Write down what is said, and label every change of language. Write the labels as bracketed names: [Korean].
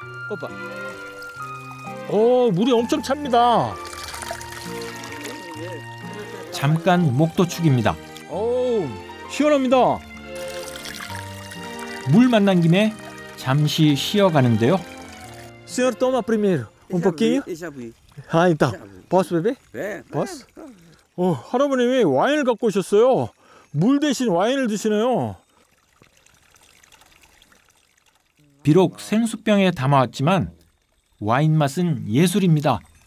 [Korean] 오빠. 오, 물이 엄청 찹니다. 잠깐 목도축입니다. 오, 시원합니다. 물 만난 김에 잠시 쉬어가는데요. [Portuguese] Senhor, toma primeiro um pouquinho. Já vi. 아, então. Posso beber? É. Posso? [Korean] 할아버님이 와인을 갖고 오셨어요. 물 대신 와인을 드시네요. 비록 생수병에 담아왔지만 와인 맛은 예술입니다.